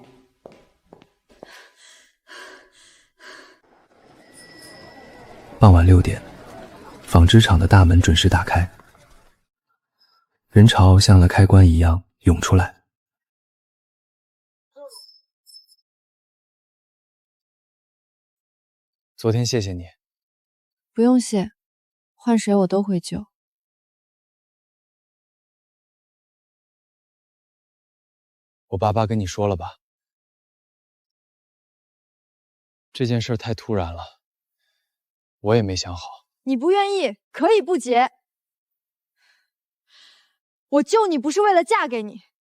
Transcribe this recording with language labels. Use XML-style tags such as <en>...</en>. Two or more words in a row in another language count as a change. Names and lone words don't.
<zh>傍晚6點，紡織廠的大門準時打開，人潮像了開關一樣湧出來。昨天謝謝你。不用謝，換誰我都會救。我爸跟你說了吧？這件事太突然了，我也沒想好。你不願意，可以不結。我救你不是為了嫁給你。</zh>